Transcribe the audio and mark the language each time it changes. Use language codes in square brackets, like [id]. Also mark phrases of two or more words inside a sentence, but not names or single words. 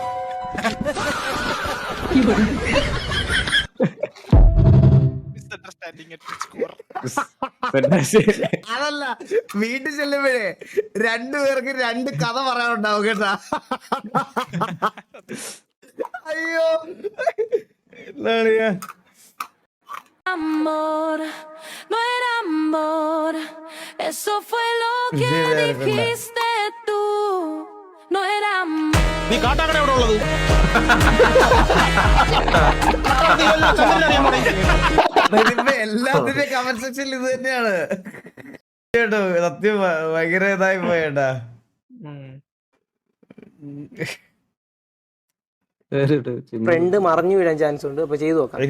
[ml] അതല്ല, വീട്ടിൽ ചെല്ലുമ്പോഴേ രണ്ടുപേർക്ക് രണ്ട് കഥ പറയാനുണ്ടാവും കേട്ടാ. അയ്യോ എന്താണ് ഞാൻ [es] Amor, no era amor, eso fue lo que dijiste tú, no era amor. [ml] നീ കാട്ടാക്കട എവിടെ ഉള്ളത്? എല്ലാത്തിന്റെ [en] comment sectionil [ml] ഇത് തന്നെയാണ് കേട്ടോ. സത്യം ഭയങ്കര ഇതായി പോയേട്ടാ. ഫ്രണ്ട് മറിഞ്ഞു വീഴാൻ ചാൻസ് ഉണ്ട്. അപ്പൊ ചെയ്തു നോക്കാം.